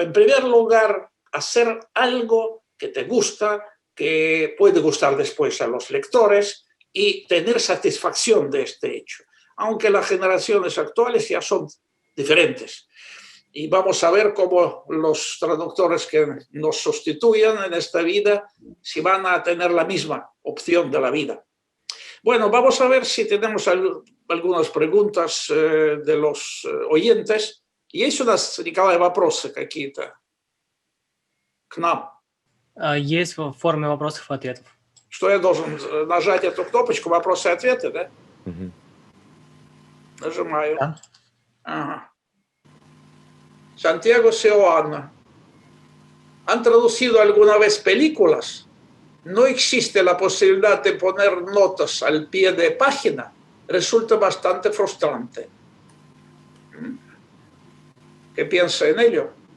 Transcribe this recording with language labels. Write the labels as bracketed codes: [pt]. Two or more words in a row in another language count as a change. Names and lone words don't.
[es] En primer lugar, hacer algo que te gusta, que puede gustar después a los lectores y tener satisfacción de este hecho, aunque las generaciones actuales ya son diferentes. y vamos a ver cómo los traductores que nos sustituyan en esta vida, si van a tener la misma opción de la vida. Bueno, vamos a ver si tenemos algunas preguntas de los oyentes. [ru] Есть у нас, Николай, вопросы какие-то к нам? Есть в форме вопросов и ответов. Что я должен нажать эту кнопочку «Вопросы и ответы», да? Ujú. Нажимаю. Да. Ага. [es] Santiago Seoane. ¿Han traducido alguna vez películas? ¿No existe la posibilidad de poner notas al pie de página? Resulta bastante frustrante. ¿Qué piensa en ello?